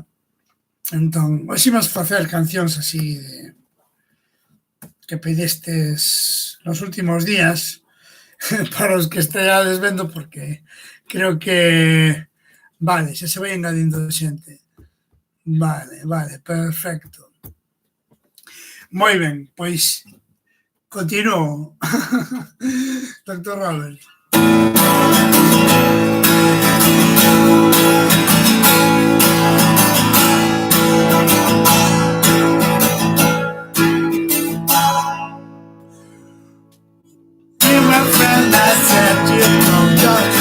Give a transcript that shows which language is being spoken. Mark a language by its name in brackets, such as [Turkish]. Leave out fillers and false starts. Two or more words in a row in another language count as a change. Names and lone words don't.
[Galician] Entón, hoxe imos facer cancións así de que pedestes nos últimos días para os que esteades vendo, porque creo que vale, xa se vai engadindo xente. Vale, perfecto. Moi ben, pois continuo. Dr. Robert. [English] Be my friend, I said you know Dr.